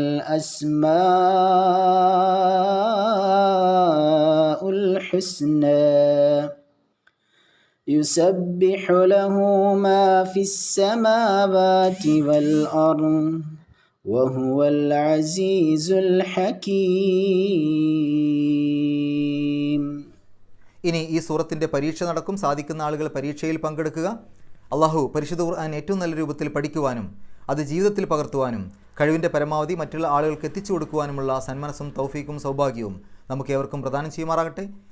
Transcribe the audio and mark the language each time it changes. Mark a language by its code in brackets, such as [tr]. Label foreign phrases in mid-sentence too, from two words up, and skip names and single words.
[ar] الأسماء الحسنى يسبح له ما في السماوات والأرض وهو العزيز الحكيم [ml] ഇനി ഈ സൂറത്തിൻ്റെ പരീക്ഷ നടക്കും. സാധിക്കുന്ന ആളുകൾ പരീക്ഷയിൽ പങ്കെടുക്കുക. അള്ളാഹു പരിശുദ്ധ ഖുർആൻ ഏറ്റവും നല്ല രൂപത്തിൽ പഠിക്കുവാനും അത് ജീവിതത്തിൽ പകർത്തുവാനും കഴിവിൻ്റെ പരമാവധി മറ്റുള്ള ആളുകൾക്ക് എത്തിച്ചു കൊടുക്കുവാനുമുള്ള സന്മനസ്സും തൗഫീക്കും സൗഭാഗ്യവും നമുക്ക് ഏവർക്കും പ്രദാനം ചെയ്യുമാറാകട്ടെ.